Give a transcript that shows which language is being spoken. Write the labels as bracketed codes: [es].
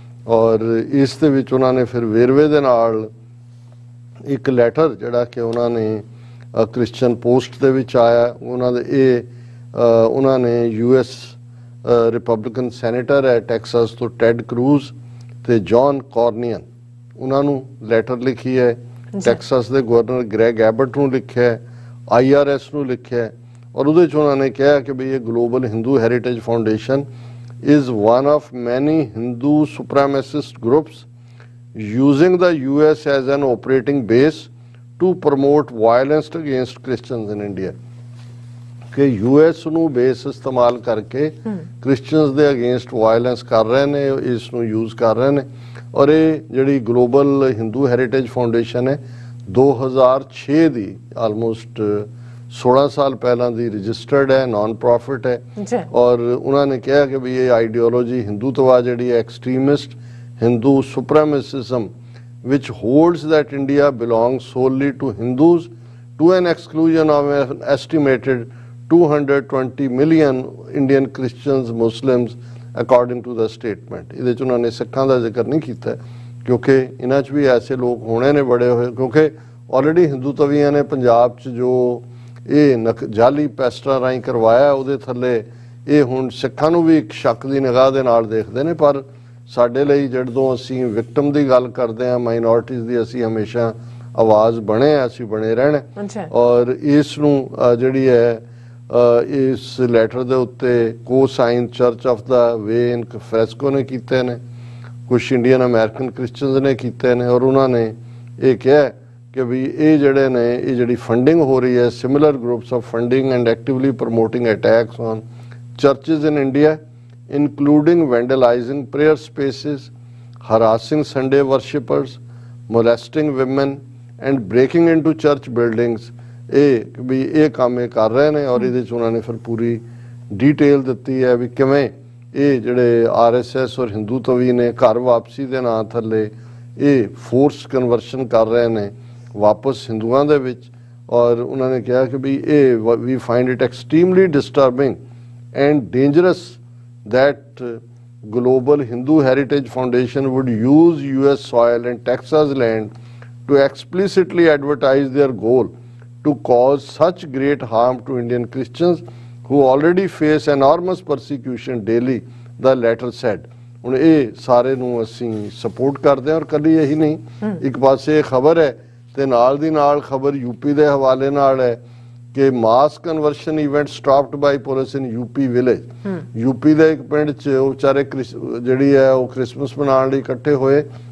[pa] ਔਰ ਇਸ ਦੇ ਵਿੱਚ ਉਹਨਾਂ ਨੇ ਫਿਰ ਵੇਰਵੇ ਦੇ ਨਾਲ ਇੱਕ ਲੈਟਰ ਜਿਹੜਾ ਕਿ ਉਹਨਾਂ ਨੇ ਕ੍ਰਿਸਚਨ ਪੋਸਟ ਦੇ ਵਿੱਚ ਆਇਆ, ਉਹਨਾਂ ਦੇ ਇਹ ਉਹਨਾਂ ਨੇ US ਰਿਪਬਲਿਕਨ ਸੈਨੇਟਰ ਹੈ ਟੈਕਸਾਸ ਤੋਂ ਟੈਡ ਕਰੂਜ਼ ਤੇ ਜੌਨ ਕਾਰਨੀਅਨ, ਉਹਨਾਂ ਨੂੰ ਲੈਟਰ ਲਿਖੀ ਹੈ, ਟੈਕਸਾਸ ਦੇ ਗਵਰਨਰ ਗ੍ਰੈਗ ਐਬਟ ਨੂੰ ਲਿਖਿਆ ਹੈ, IRS ਨੂੰ ਲਿਖਿਆ ਹੈ। ਔਰ ਉਹਦੇ 'ਚ ਉਹਨਾਂ ਨੇ ਕਿਹਾ ਕਿ ਵੀ ਇਹ [en] Global Hindu Heritage Foundation is one of many Hindu supremacist groups using the US as an operating base to promote violence against Christians in India। [pa] ਕਿ US ਨੂੰ ਬੇਸ ਇਸਤੇਮਾਲ ਕਰਕੇ ਕ੍ਰਿਸਚੀਅਨਸ ਦੇ ਅਗੇਂਸਟ ਵਾਇਲੈਂਸ ਕਰ ਰਹੇ ਨੇ, ਇਸ ਨੂੰ ਯੂਜ਼ ਕਰ ਰਹੇ ਨੇ। ਔਰ ਇਹ ਜਿਹੜੀ ਗਲੋਬਲ ਹਿੰਦੂ ਹੈਰੀਟੇਜ ਫਾਊਂਡੇਸ਼ਨ ਹੈ 2006 ਦੀ, ਆਲਮੋਸਟ 16 ਸਾਲ ਪਹਿਲਾਂ ਦੀ ਰਜਿਸਟਰਡ ਹੈ, ਨॉन ਪ੍ਰੋਫਿਟ ਹੈ। ਔਰ ਉਹਨਾਂ ਨੇ ਕਿਹਾ ਕਿ ਵੀ ਇਹ ਆਈਡੀਓਲੋਜੀ ਹਿੰਦੂਤਵਾ ਜਿਹੜੀ ਹੈ extremist Hindu ਸੁਪਰੇਮਿਸਿਜ਼ਮ [en] which holds that India belongs solely to Hindus to an exclusion of an estimated 220 million Indian Christians, Muslims according to the statement। [pa] ਇਹਦੇ 'ਚ ਉਹਨਾਂ ਨੇ ਸਿੱਖਾਂ ਦਾ ਜ਼ਿਕਰ ਨਹੀਂ ਕੀਤਾ ਕਿਉਂਕਿ ਇਹਨਾਂ 'ਚ ਵੀ ਐਸੇ ਲੋਕ ਹੋਣੇ ਨੇ ਬੜੇ ਹੋਏ, ਕਿਉਂਕਿ ਆਲਰੇਡੀ ਹਿੰਦੂਤਵੀਆਂ ਨੇ ਪੰਜਾਬ 'ਚ ਜੋ ਇਹ ਜਾਲੀ ਪੈਸਟਰਾਂ ਰਾਹੀਂ ਕਰਵਾਇਆ, ਉਹਦੇ ਥੱਲੇ ਇਹ ਹੁਣ ਸਿੱਖਾਂ ਨੂੰ ਵੀ ਇੱਕ ਸ਼ੱਕ ਦੀ ਨਿਗਾਹ ਦੇ ਨਾਲ ਦੇਖਦੇ ਨੇ। ਪਰ ਸਾਡੇ ਲਈ ਜਦੋਂ ਅਸੀਂ ਵਿਕਟਮ ਦੀ ਗੱਲ ਕਰਦੇ ਹਾਂ, ਮਾਈਨੋਰਟੀਜ਼ ਦੀ, ਅਸੀਂ ਹਮੇਸ਼ਾ ਆਵਾਜ਼ ਬਣੇ ਆ, ਅਸੀਂ ਬਣੇ ਰਹਿਣਾ। ਔਰ ਇਸ ਨੂੰ ਜਿਹੜੀ ਹੈ ਇਸ ਲੈਟਰ ਦੇ ਉੱਤੇ ਕੋ sign church of ਦਾ way in fresco ਨੇ ਕੀਤੇ ਨੇ, ਕੁਛ ਇੰਡੀਅਨ ਅਮਰੀਕਨ ਕ੍ਰਿਸਚਨਸ ਨੇ ਕੀਤੇ ਨੇ। ਔਰ ਉਹਨਾਂ ਨੇ ਇਹ ਕਿਹਾ ਕਿ ਵੀ ਇਹ ਜਿਹੜੇ ਨੇ, ਇਹ ਜਿਹੜੀ ਫੰਡਿੰਗ ਹੋ ਰਹੀ ਹੈ, [en] Similar groups of funding and actively promoting attacks on churches in India, including vandalizing prayer spaces, harassing Sunday worshippers, molesting women and breaking into church buildings। [pa] ਇਹ ਕੰਮ ਇਹ ਕਰ ਰਹੇ ਨੇ ਔਰ ਇਹਦੇ 'ਚ ਉਹਨਾਂ ਨੇ ਫਿਰ ਪੂਰੀ ਡੀਟੇਲ ਦਿੱਤੀ ਹੈ ਵੀ ਕਿਵੇਂ ਇਹ ਜਿਹੜੇ RSS ਔਰ ਹਿੰਦੂਤਵੀ ਨੇ ਘਰ ਵਾਪਸੀ ਦੇ ਨਾਂ ਥੱਲੇ ਇਹ ਫੋਰਸ ਕਨਵਰਸ਼ਨ ਕਰ ਰਹੇ ਨੇ ਵਾਪਸ ਹਿੰਦੂਆਂ ਦੇ ਵਿੱਚ। ਔਰ ਉਹਨਾਂ ਨੇ ਕਿਹਾ ਕਿ ਵੀ ਇਹ [en] We find it extremely disturbing and dangerous that Global Hindu Heritage Foundation would use US soil and Texas land to explicitly advertise their goal to cause such great harm to Indian Christians who already face enormous persecution daily, the letter said। [pa] ਹੁਣ ਇਹ ਸਾਰੇ ਨੂੰ ਅਸੀਂ support ਕਰਦੇ ਹਾਂ ਔਰ ਕੱਲੀ ਇਹੀ ਨਹੀਂ, ਇੱਕ ਪਾਸੇ ਖਬਰ ਹੈ ਤੇ ਨਾਲ ਦੀ ਨਾਲ ਖਬਰ ਯੂਪੀ ਦੇ ਹਵਾਲੇ ਨਾਲ ਹੈ ਕਿ [en] Mass conversion event stopped by police in UP village. [pa] ਯੂਪੀ ਦੇ ਇੱਕ ਪਿੰਡ 'ਚ ਉਹ ਵਿਚਾਰੇ ਜਿਹੜੀ ਹੈ ਉਹ ਕ੍ਰਿਸਮਸ ਮਨਾਉਣ ਲਈ ਇਕੱਠੇ ਹੋਏ।